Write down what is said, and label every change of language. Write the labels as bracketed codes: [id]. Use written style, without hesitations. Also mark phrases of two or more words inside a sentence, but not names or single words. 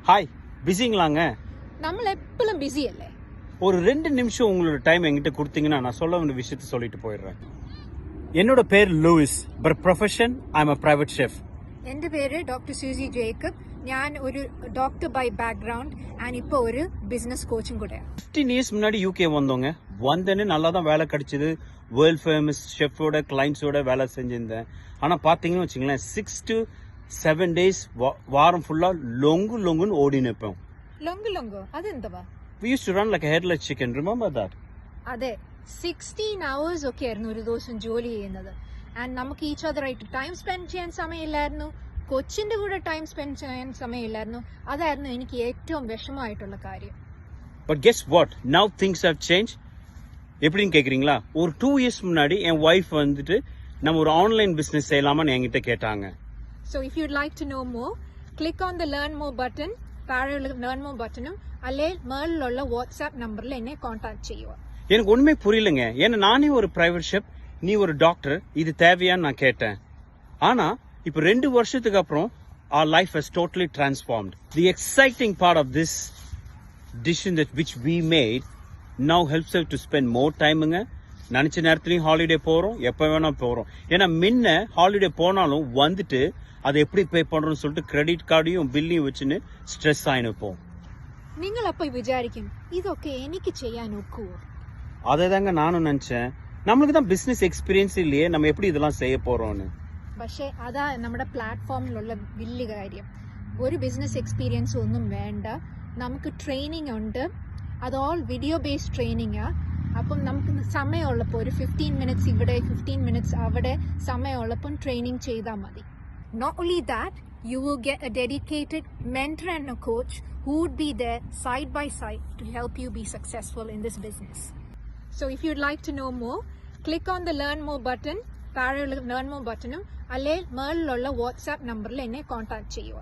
[ta] ஹாய், பிஸிங்களாங்க? [ml] നമ്മൾ എപ്പോഴും ബിസി അല്ലേ? [ta] ஒரு 2 நிமிஷம் உங்களோட டைம் என்கிட்ட கொடுத்தீங்கன்னா நான் சொல்ல வேண்டிய விஷயத்தை சொல்லிட்டு போயிடுறேன். என்னோட பேர் லூயிஸ், [en] but profession I am a private chef. [ml] എൻ്റെ പേര് ഡോക്ടർ സൂസി ജേക്കബ്. ഞാൻ ഒരു [en] doctor by background and [ml] ഇപ്പോൾ ഒരു [en] business coach [ml] കൂടെയാണ്. [ta] 15 years முன்னாடி யூகே வந்தோங்க. வந்தேன்னு நல்லா தான் வேலை கிடைச்சது. [en] world famous chef [ta] கிளைண்ட்ஸோட வேலை செஞ்சிருந்தேன். ஆனால் பார்த்தீங்கன்னு வச்சுங்களேன், [en] 6 to 7 days [ta] வாரம் ஃபுல்லாக லொங்குன்னு ஓடி நிற்போம். [ml] ലൊങ്കു അതെന്തുവാ? [en] We used to run like a headless chicken. Remember that? [ml] അതെ, 16 hours ഒക്കെ ആയിരുന്നു ഒരു ദിവസം ജോലി ചെയ്യുന്നത്. ആൻഡ് നമുക്ക് [en] each other time spend [ml] ചെയ്യാൻ സമയമില്ലായിരുന്നു, കൊച്ചിന്റെ കൂടെ [en] time spend [ml] ചെയ്യാൻ സമയമില്ലായിരുന്നു. അതായിരുന്നു എനിക്ക് ഏറ്റവും വിഷമമായിട്ടുള്ള കാര്യം. [en] But guess what? Now things have changed. [ta] எப்படின்னு கேட்குறீங்களா? ஒரு 2 years முன்னாடி என் ஒய்ஃப் வந்துட்டு நம்ம ஒரு [en] online business [ta] செய்யலாமான்னு என்கிட்ட கேட்டாங்க. [en] So if you'd like to know more, click on the learn more button. [ml] താഴെയുള്ള [en] learn more buttonും [ml] അല്ലെ മേളിലുള്ള വാട്സ്ആപ്പ് നമ്പറിൽ എന്നെ കോൺടാക്ട് ചെയ്യുക. [ta] எனக்கு ஒண்ணுமே புரியலங்க. ஏன்னா நானே ஒரு [en] private chef, [ta] நீ ஒரு டாக்டர், இது தேவையான்னு நான் கேட்டேன். ஆனா இப்போ 2 வருஷத்துக்கு அப்புறம் [en] our life has totally transformed. The exciting part of this decision that which we made now helps us to spend more timeங்க. [ta] நினைச்ச நேரத்துலயும் ஹாலிடே போறோம், எப்ப வேணா போறோம். ஏன்னா முன்ன ஹாலிடே போனாலும் வந்துட்டு அதை எப்படி பே பண்றோம்னு சொல்லிட்டு [en] credit card [ta] பில்லையும் வச்சுன்னு ஸ்ட்ரெஸ் ஆயினுப்போம். [ml] നിങ്ങൾ അപ്പോൾ വിചാരിക്കും ഇതൊക്കെ എനിക്ക് ചെയ്യാൻ ഒക്കുവോ? [ta] அதே தாங்க நானும் நினைச்சேன். நம்மளுக்கு தான் [en] business experience [ta] இல்லையே, நம்ம எப்படி இதெல்லாம் செய்ய போறோம்னு. [ml] പക്ഷേ അതാ നമ്മുടെ പ്ലാറ്റ്ഫോമിലുള്ള വലിയ കാര്യം. ഒരു [en] business experience [ml] ഒന്നും വേണ്ട, നമുക്ക് ട്രെയിനിങ് ഉണ്ട്. അത് [en] all video based training. [ml] അപ്പം നമുക്ക് സമയമുള്ളപ്പോൾ ഒരു 15 minutes ഇവിടെ 15 minutes അവിടെ സമയമുള്ളപ്പം ട്രെയിനിങ് ചെയ്താൽ മതി. [en] Not only that, you will get a dedicated mentor and a coach who would be there side by side to help you be successful in this business. So if you'd like to know more, click on the learn more button. [ml] താഴെയുള്ള [en] learn more buttonും [ml] അല്ലെ മേളിലുള്ള വാട്സ്ആപ്പ് നമ്പറിൽ എന്നെ കോൺടാക്ട് ചെയ്യുക.